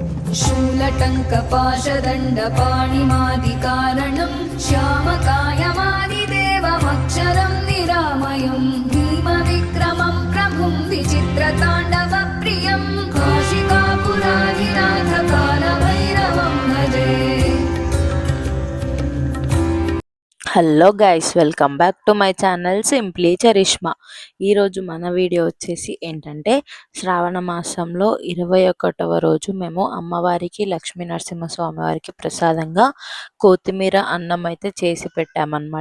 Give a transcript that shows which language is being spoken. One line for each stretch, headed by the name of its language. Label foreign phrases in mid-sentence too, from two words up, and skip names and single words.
Sanskrit: शूलटङ्कपाशदण्डपाणिमादिकारणं श्यामकायमादिदेवमक्षरं निरामयं भीमविक्रमं प्रभुं विचित्रताण्डवप्रियं काशिकापुराधिनाथकालभैरवं भजे।
English: Hello guys, welcome back to my channel Simply Charishma.
Telugu: ఈరోజు మన వీడియో వచ్చేసి ఏంటంటే, శ్రావణ మాసంలో 21వ రోజు మేము అమ్మవారికి లక్ష్మీ నరసింహస్వామి వారికి ప్రసాదంగా కొత్తిమీర అన్నం అయితే చేసి పెట్టామన్నమాట.